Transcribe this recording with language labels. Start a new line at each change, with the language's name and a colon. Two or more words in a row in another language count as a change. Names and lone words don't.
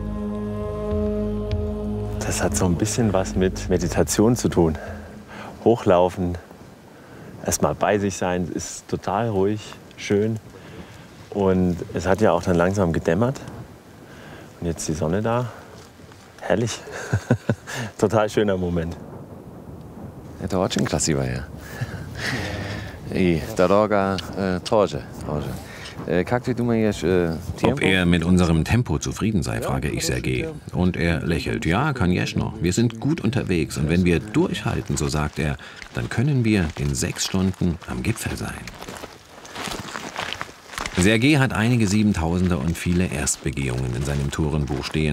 German: Das hat so ein bisschen was mit Meditation zu tun. Hochlaufen, erstmal bei sich sein, ist total ruhig, schön. Und es hat ja auch dann langsam gedämmert. Und jetzt die Sonne da. Herrlich. Total schöner Moment.
Russian: Это очень красиво. И дорога тоже. Как ты думаешь,
German: Ob er mit unserem Tempo zufrieden sei, frage ich Sergej. Und er lächelt. Ja, конечно. Wir sind gut unterwegs. Und wenn wir durchhalten, so sagt er, dann können wir in 6 Stunden am Gipfel sein. Sergej hat einige 7000er und viele Erstbegehungen in seinem Tourenbuch stehen.